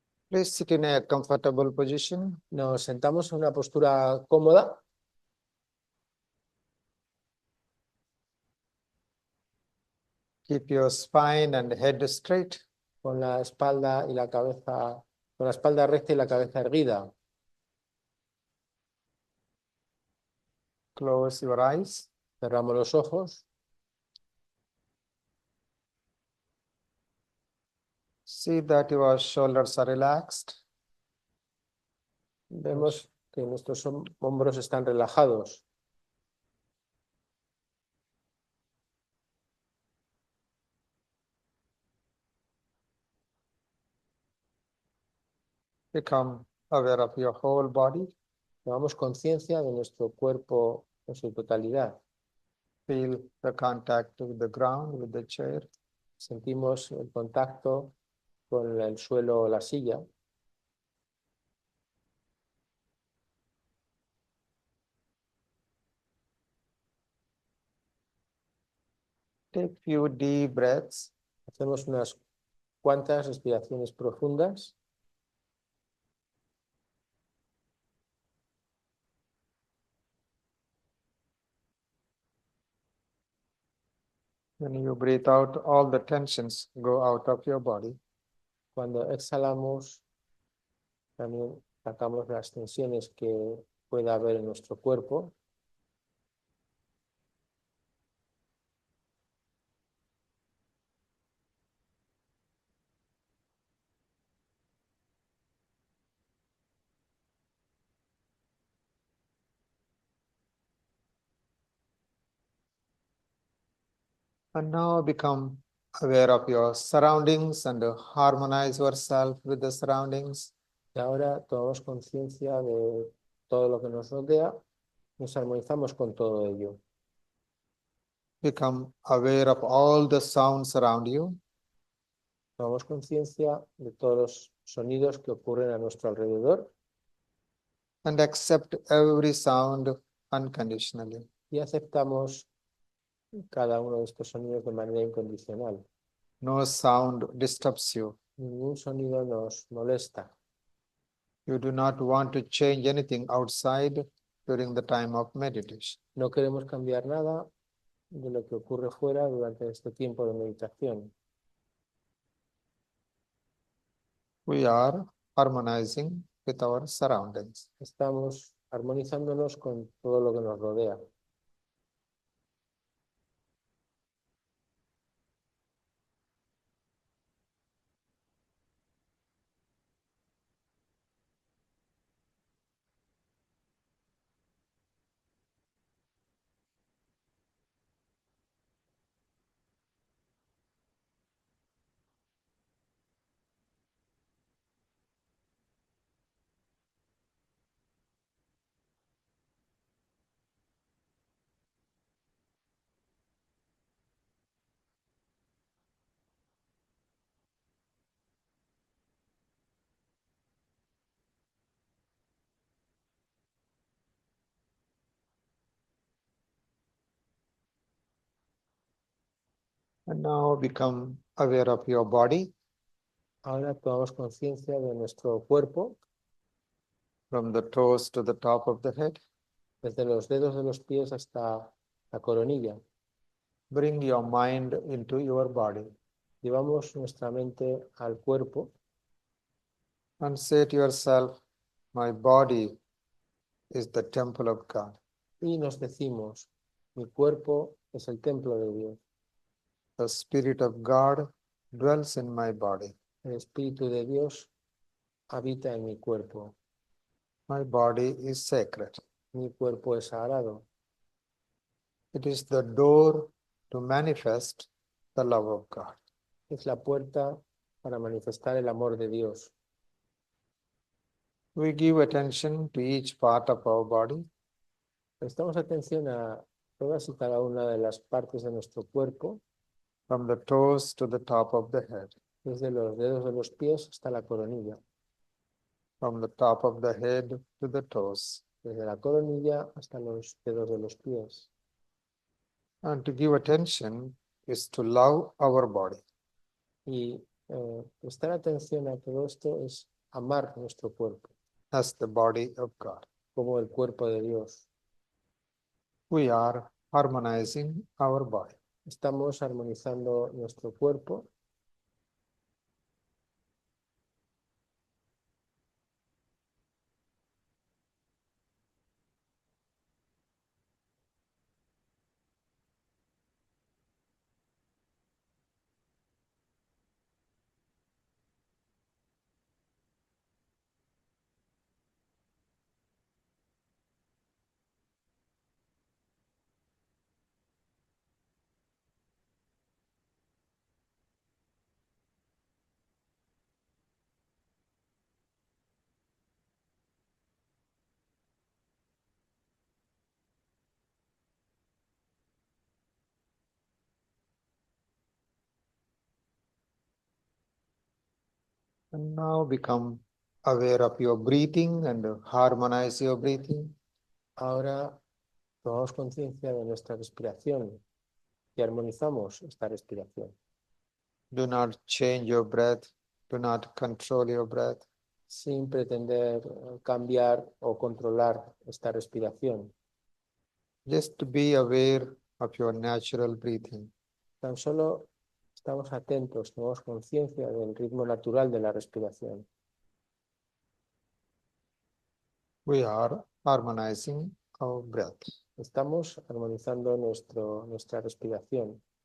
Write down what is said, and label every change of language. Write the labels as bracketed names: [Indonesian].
[English] Please sit in a comfortable position. [Spanish] Nos sentamos en una postura cómoda. [English] Keep your spine and head straight. [Spanish] Con la espalda y la cabeza, con la espalda recta y la cabeza erguida. [English] Close your eyes. [Spanish] Cerramos los ojos. [English] See that your shoulders are relaxed. [Spanish] Vemos que nuestros hombros están relajados. [English] Become aware of your whole body. [Spanish] Tomamos conciencia de nuestro cuerpo en su totalidad. [English] Feel the contact with the ground, with the chair. [Spanish] Sentimos el contacto con el suelo o la silla. [English] Take few deep breaths. [Spanish] Hacemos unas cuantas respiraciones profundas. [English] When you breathe out, all the tensions go out of your body. [Spanish] Cuando exhalamos, también sacamos las tensiones que pueda haber en nuestro cuerpo. [English] And now become aware of your surroundings and harmonize yourself with the surroundings. [Spanish] Y ahora tomamos conciencia de todo lo que nos rodea, nos armonizamos con todo ello. [English] Become aware of all the sounds around you. [Spanish] Tomamos conciencia de todos los sonidos que ocurren a nuestro alrededor [English] And accept every sound unconditionally. [Spanish] y aceptamos cada uno de estos sonidos de manera incondicional. [English] No sound disturbs you. [Spanish] Ningún sonido nos molesta. [English] You do not want to change anything outside during the time of meditation. [Spanish] No queremos cambiar nada de lo que ocurre fuera durante este tiempo de meditación. [English] We are harmonizing with our surroundings. [Spanish] Estamos armonizándonos con todo lo que nos rodea. [English] And now become aware of your body [Spanish] Ahora tomamos conciencia de nuestro cuerpo, [English] from the toes to the top of the head. [Spanish] desde los dedos de los pies hasta la coronilla. [English] Bring your mind into your body [Spanish] Llevamos nuestra mente al cuerpo [English] and say to yourself, my body is the temple of God. [Spanish] y nos decimos, mi cuerpo es el templo de Dios. [English] The Spirit of God dwells in my body. [Spanish] El Espíritu de Dios habita en mi cuerpo. [English] My body is sacred. [Spanish] Mi cuerpo es sagrado. [English] It is the door to manifest the love of God. [Spanish] Es la puerta para manifestar el amor de Dios. [English] We give attention to each part of our body [Spanish] Prestamos atención a todas y cada una de las partes de nuestro cuerpo, [English] from the toes to the top of the head, [Spanish] desde los dedos de los pies hasta la coronilla, [English] from the top of the head to the toes. [Spanish] desde la coronilla hasta los dedos de los pies. [English] And to give attention is to love our body. [Spanish] Y prestar atención a todo esto es amar nuestro cuerpo [English] As the body of God. [Spanish] como el cuerpo de Dios. [English] We are harmonizing our body. [Spanish] Estamos armonizando nuestro cuerpo [English] And now become aware of your breathing and harmonize your breathing. [Spanish] Ahora tomamos conciencia de nuestra respiración y armonizamos esta respiración. [English] Do not change your breath. Do not control your breath. [Spanish] Sin pretender cambiar o controlar esta respiración. [English] Just to be aware of your natural breathing. [Spanish] Tan solo estamos atentos, tomamos conciencia del ritmo natural de la respiración. [English] We are harmonizing our breath. [Spanish] Estamos armonizando nuestra respiración.